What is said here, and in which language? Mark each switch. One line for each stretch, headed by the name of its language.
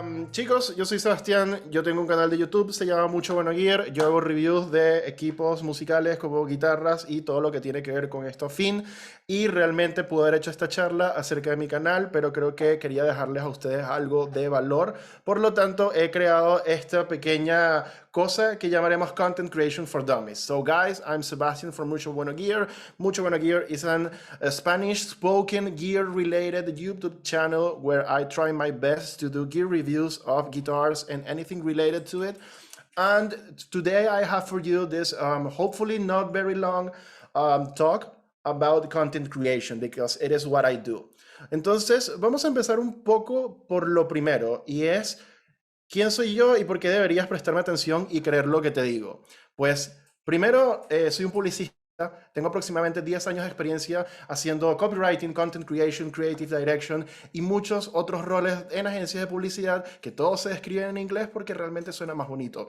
Spanish: Chicos, yo soy Sebastián, yo tengo un canal de YouTube, se llama Mucho Bueno Gear, yo hago reviews de equipos musicales como guitarras y todo lo que tiene que ver con esto fin, y realmente pude haber hecho esta charla acerca de mi canal, pero creo que quería dejarles a ustedes algo de valor, por lo tanto he creado esta pequeña cosa que llamaremos Content Creation for Dummies.
English: So guys, I'm Sebastian from Mucho Bueno Gear. Mucho Bueno Gear is a Spanish spoken gear related YouTube channel where I try my best to do gear reviews of guitars and anything related to it. And today I have for you this hopefully not very long talk about content creation because it is what I do.
Spanish: Entonces, vamos a empezar un poco por lo primero, y es ¿quién soy yo y por qué deberías prestarme atención y creer lo que te digo? Pues primero, soy un publicista. Tengo aproximadamente 10 años de experiencia haciendo copywriting, content creation, creative direction y muchos otros roles en agencias de publicidad que todos se describen en inglés porque realmente suena más bonito.